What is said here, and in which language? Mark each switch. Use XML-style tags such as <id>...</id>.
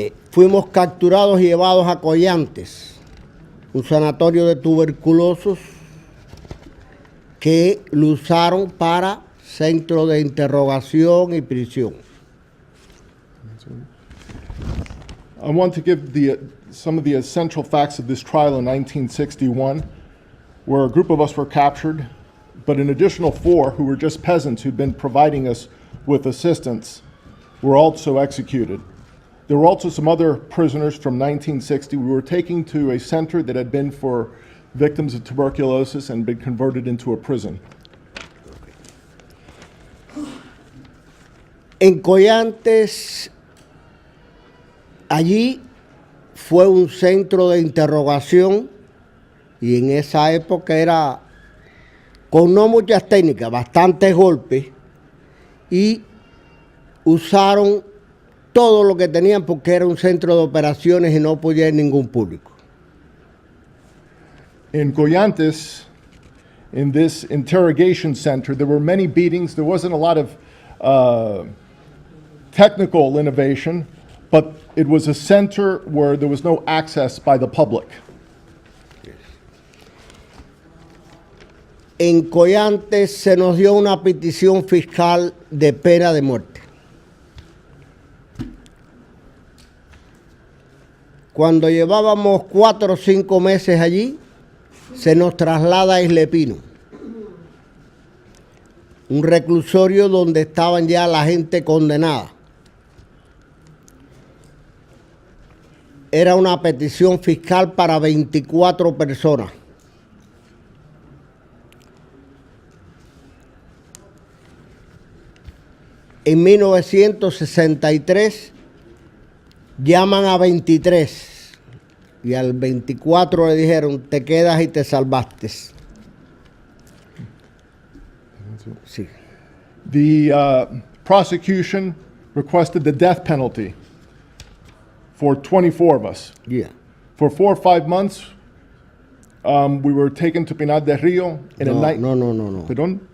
<es>Fuimos capturados y llevados a Collantes, un sanatorio de tuberculosos que lo usaron para centro de interrogación y prisión.</es> <en>I want to give some of the essential facts of this trial in 1961, where a group of us were captured, but an additional 4 who were just peasants who'd been providing us with assistance were also executed. There were also some other prisoners from 1960 we were taking to a center that had been for victims of tuberculosis and been converted into a prison.</en> <es>En Collantes, allí fue un centro de interrogación y en esa época era con no muchas técnicas, bastantes golpes, y usaron todo lo que tenían porque era un centro de operaciones y no podía ir ningún público.</es> <en>In Collantes, in this interrogation center, there were many beatings. There wasn't a lot of technical innovation, but it was a center where there was no access by the public.</en> <es>En Collantes se nos dio una petición fiscal de pena de muerte. Cuando llevábamos 4 o 5 meses allí, se nos traslada a Isle Pino, un reclusorio donde estaban ya la gente condenada. Era una petición fiscal para 24 personas. En 1963 llaman a 23 y al 24 le dijeron, te quedas y te salvaste. Sí.</es> <en>The prosecution requested the death penalty for 24 of us. Yeah. For 4 or 5 months, we were taken to Pinar del Rio in a night.</en> <es>No. Perdón?</es>